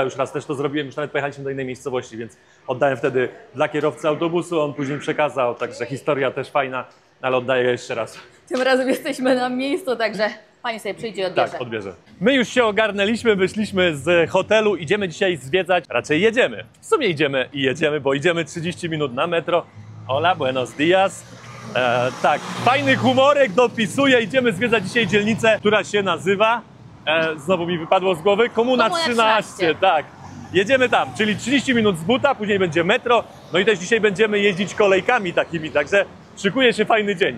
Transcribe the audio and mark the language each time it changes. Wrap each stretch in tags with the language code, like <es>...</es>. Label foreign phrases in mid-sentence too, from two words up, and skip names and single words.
<pl>Już raz też to zrobiłem, już nawet pojechaliśmy do innej miejscowości, więc oddałem wtedy dla kierowcy autobusu, on później przekazał, także historia też fajna, ale oddaję jeszcze raz. Tym razem jesteśmy na miejscu, także pani sobie przyjdzie i odbierze. Tak, odbierze. My już się ogarnęliśmy, wyszliśmy z hotelu, idziemy dzisiaj zwiedzać, raczej jedziemy. W sumie idziemy i jedziemy, bo idziemy 30 minut na metro.</pl> <es>Hola, buenos dias.</es> <pl>Tak, fajny humorek dopisuje, idziemy zwiedzać dzisiaj dzielnicę, która się nazywa, znowu mi wypadło z głowy, Komuna 13, tak. Jedziemy tam, czyli 30 minut z buta, później będzie metro, no i też dzisiaj będziemy jeździć kolejkami takimi, także szykuje się fajny dzień.</pl>